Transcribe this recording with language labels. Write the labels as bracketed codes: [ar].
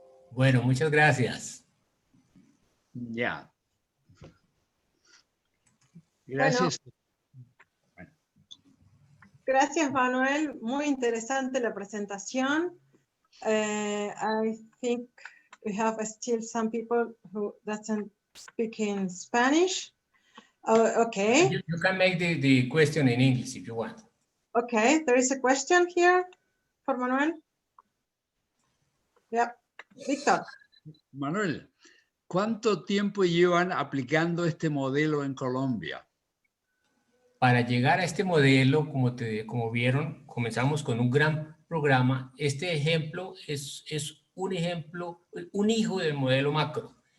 [es] Bueno, muchas gracias. Ya. Gracias. Bueno, gracias, Manuel. Muy interesante la presentación. [en] I think we have still some people who doesn't speak in Spanish. Okay. You can make the question in English if you want. Okay, there is a question here for Manuel. Yeah, Víctor. [es] Manuel, ¿cuánto tiempo llevan aplicando este modelo en Colombia? Para llegar a este modelo, como vieron, comenzamos con un gran programa. Este ejemplo es un ejemplo, un hijo del modelo macro.